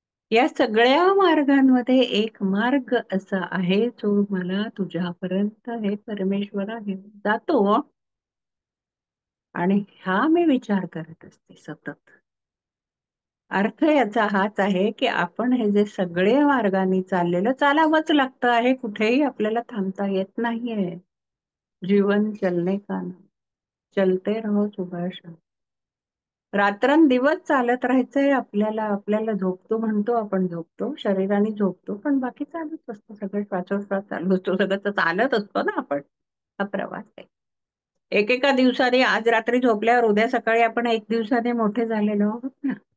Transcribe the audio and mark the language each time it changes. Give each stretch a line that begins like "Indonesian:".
Marathi: या सगळ्या मार्गांमध्ये एक मार्ग असा आहे जो मला तुझ्यापर्यंत हे परमेश्वरा घेऊन जातो. आणि हा मी विचार करत असते सतत. अर्थ याचा हाच आहे की आपण हे जे सगळे मार्गाने चाललेलं चालावंच लागतं आहे, कुठेही आपल्याला थांबता येत नाहीये.
Hindi: जीवन चलने का नाम, चलते रहो सुभाष.
Marathi: रात्रंदिवस चालत राहायचंय आपल्याला. आपल्याला झोपतो म्हणतो आपण, झोपतो शरीराने झोपतो पण बाकी चालूच असतो, सगळं श्वासोश्वास चालू असतो, सगळं तर चालत असतो ना आपण. हा प्रवास आहे. एकेका दिवसाने आज रात्री झोपल्यावर उद्या सकाळी आपण एक दिवसाने मोठे झालेलो आहोत ना.